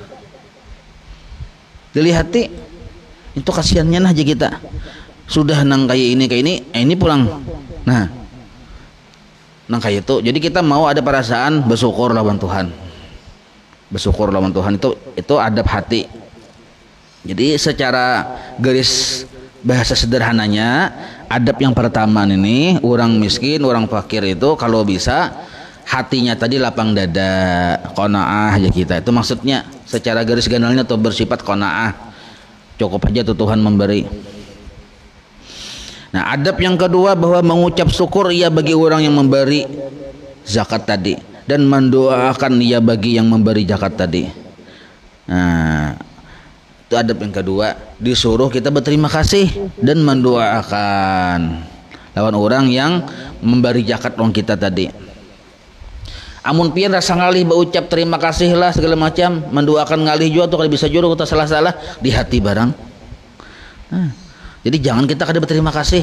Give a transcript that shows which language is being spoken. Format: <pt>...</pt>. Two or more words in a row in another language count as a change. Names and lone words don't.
<bjn>Dilihati itu kasihannya nah aja kita. Sudah nang kayak ini pulang. Nah, nang kayak itu.</bjn> <id>Jadi kita mau ada perasaan bersyukur lawan Tuhan. Bersyukur lawan Tuhan itu adab hati. Jadi secara garis bahasa sederhananya, adab yang pertama ini orang miskin, orang fakir itu kalau bisa hatinya tadi lapang dada, qanaah aja kita. Itu maksudnya secara garis ganalnya tuh bersifat qanaah. Cukup aja tuh Tuhan memberi. Nah, adab yang kedua bahwa mengucap syukur ia bagi orang yang memberi zakat tadi dan mendoakan ia bagi yang memberi zakat tadi. Nah, itu adab yang kedua, disuruh kita berterima kasih dan mendoakan lawan orang yang memberi zakat orang kita tadi.</id> <bjn>Amun pian rasa ngalih berucap terima kasih lah segala macam, mendoakan ngalih juga tuh kalau bisa juru kita salah-salah di hati barang.</bjn> <id>Nah, jadi jangan kita kada berterima kasih.</id>